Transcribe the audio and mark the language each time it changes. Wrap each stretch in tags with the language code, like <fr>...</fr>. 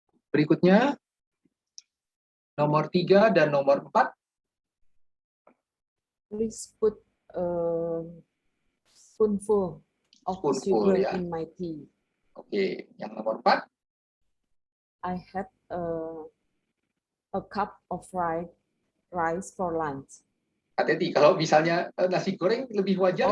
<id>Berikutnya nomor 3 dan nomor 4.</id> <en>Please put a spoonful of Spoonful, sugar</en> <id>ya.</id> <en>in my tea.</en> <id>Oke, yang nomor 4.</id> <en>I had a cup of fried rice for lunch.</en> <id>Hati-hati, kalau misalnya nasi goreng lebih wajar</id>